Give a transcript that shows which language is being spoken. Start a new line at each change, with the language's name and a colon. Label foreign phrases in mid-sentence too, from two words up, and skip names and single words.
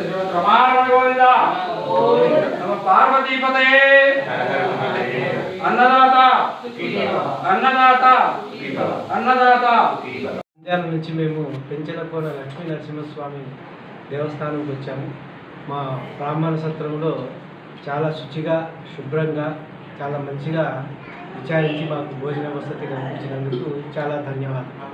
Sanskrit: श्रीमद् रमारमण गोविंद नमः पार्वतीपते। अन्नदाता अन्नदाता अन्नदाता।
Telugu: నంద్యాల నుంచి మేము పెంచలకోన లక్ష్మీ నరసింహస్వామి దేవస్థానంకి వచ్చాము. మా బ్రాహ్మణ సత్రంలో చాలా శుచిగా శుభ్రంగా చాలా మంచిగా విచారించి మాకు భోజన వసతి కల్పించినందుకు చాలా ధన్యవాదాలు.